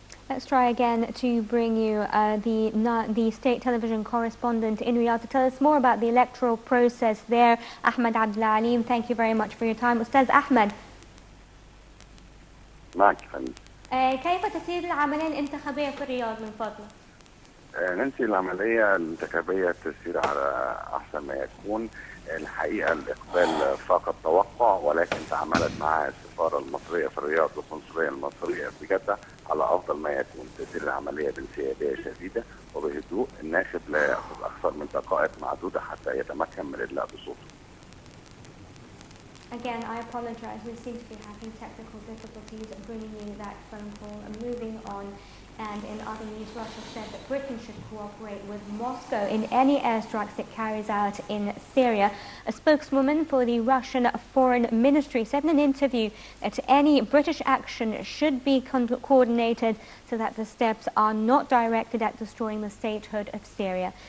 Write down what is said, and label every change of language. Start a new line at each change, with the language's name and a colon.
English: Let's try again to bring you the state television correspondent in Riyadh to tell us more about the electoral process there. Ahmed Abdelalim, thank you very much for your time. Ustaz Ahmed.
Arabic: معك فندم. كيف تسير العملية الانتخابية في الرياض من فضلك؟ ننسي العملية الانتخابية تسير على أحسن ما يكون. الحقيقة الإقبال فاق التوقع، ولكن تعاملت معها السفارة المصرية في الرياض والقنصلية المصرية في جدة على أفضل ما يكون. تسير العملية بانسيابية شديدة وبهدوء. الناخب لا يأخذ أكثر من دقائق معدودة حتى يتمكن من الإدلاء بصوته.
English: Again, I apologize. We seem to be having technical difficulties bringing you that phone call. And moving on, and in other news, Russia said that Britain should cooperate with Moscow in any airstrikes it carries out in Syria. A spokeswoman for the Russian Foreign Ministry said in an interview that any British action should be coordinated so that the steps are not directed at destroying the statehood of Syria.